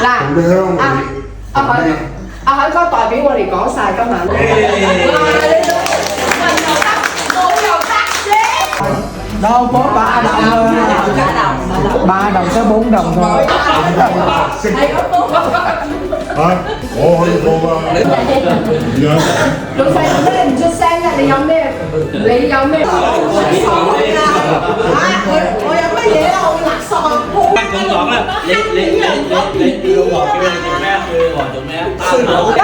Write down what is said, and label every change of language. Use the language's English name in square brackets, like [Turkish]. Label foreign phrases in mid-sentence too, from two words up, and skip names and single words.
[Cantonese] 亮阿海哥代表我哋講晒今晚。 [Vietnamese] Đâu có 3 đồng thôi. 3 đồng tới 4 đồng thôi. Hả? Ủa [Cantonese] 可以報㗎。老細做咩唔出聲啊？你有咩？我有乜嘢啊？我垃圾啊！咁講啦，你老婆叫你做咩？叫你老婆做咩啊？